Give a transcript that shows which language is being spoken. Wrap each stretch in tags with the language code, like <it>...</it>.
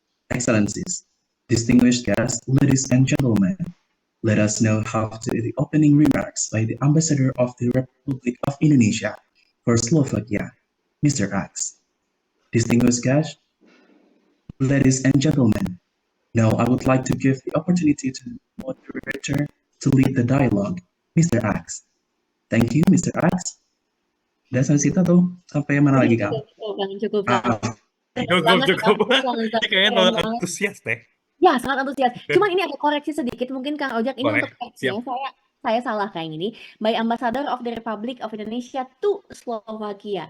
<en>Excellencies, distinguished guests, ladies and gentlemen, let us know how to the opening remarks by the Ambassador of the Republic of Indonesia for Slovakia, Mr. X. Distinguished guests, ladies and gentlemen, now I would like to give the opportunity to the moderator to lead the dialogue, Mr. X. Thank you, Mr. X.</en> <id>Dan sampai situ tuh, sampai mana lagi, Kang? Cukup, Kang. Cukup. Ini kayaknya terlalu Keren banget. antusias deh. Ya, sangat antusias. Cuman ini ada koreksi sedikit mungkin Kang Ojak, ini Boleh, untuk teksnya saya salah kayak gini.</id> <en>By Ambassador of the Republic of Indonesia to Slovakia.</en>